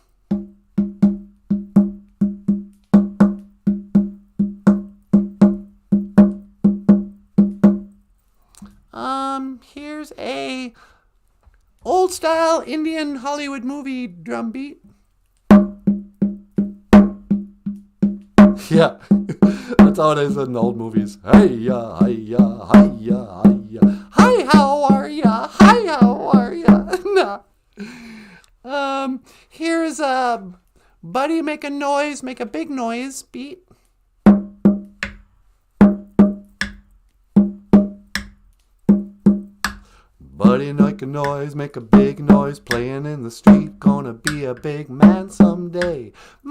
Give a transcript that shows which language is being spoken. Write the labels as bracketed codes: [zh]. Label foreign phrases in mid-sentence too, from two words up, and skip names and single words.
[en] Here's a old-style Indian Hollywood movie drum beat. Yeah, that's how it is in the old movies. Hi-ya, hi-ya, hi-ya, hi-ya. Hi, how are ya? Hi, how are ya? Nah. Here's a Buddy Make a Noise, Make a Big Noise beat. Buddy make a noise, make a big noise, playing in the street, gonna be a big man someday.